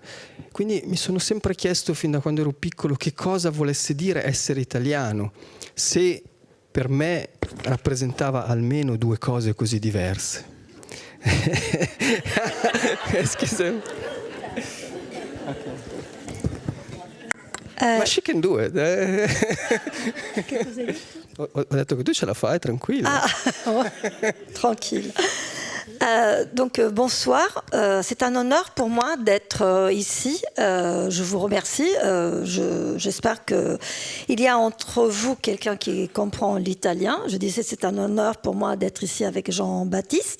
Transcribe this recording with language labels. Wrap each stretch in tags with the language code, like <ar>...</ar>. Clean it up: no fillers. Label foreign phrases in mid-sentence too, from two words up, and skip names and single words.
<it>Quindi mi sono sempre chiesto fin da quando ero piccolo che cosa volesse dire essere italiano, se per me rappresentava almeno due cose così diverse. Scusami. Ma</it> <en>she can do it.</en> <it>Che cosa hai detto? Ho detto che tu ce la fai, tranquilla.</it> <fr>Tranquille. Donc bonsoir, c'est un honneur pour moi d'être ici, je vous remercie, j'espère qu'il y a entre vous quelqu'un qui comprend l'italien. Je disais c'est un honneur pour moi d'être ici avec Jean-Baptiste.</fr>